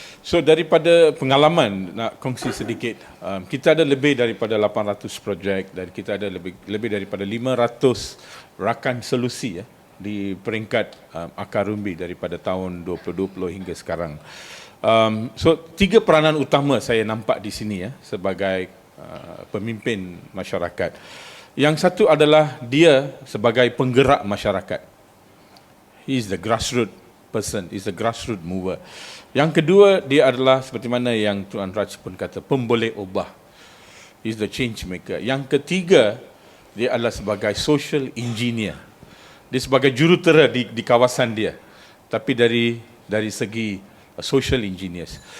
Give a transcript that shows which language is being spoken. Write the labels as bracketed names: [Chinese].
[Malay] So daripada pengalaman nak kongsi sedikit, kita ada lebih daripada 800 projek dan kita ada lebih daripada 500 rakan solusi ya di peringkat Akar Rumbi daripada tahun 2020 hingga sekarang. So 3 peranan utama saya nampak di sini ya sebagai pemimpin masyarakat. Yang satu adalah dia sebagai penggerak masyarakat. [English] He is the grassroots person, he is the grassroots mover. [Malay] Yang kedua, dia adalah seperti mana yang Tuan Raj pun kata, pemboleh ubah. [English] He is the change maker. [Malay] Yang ketiga, dia adalah sebagai social engineer. Dia sebagai jurutera di kawasan dia. Tapi dari segi social engineers.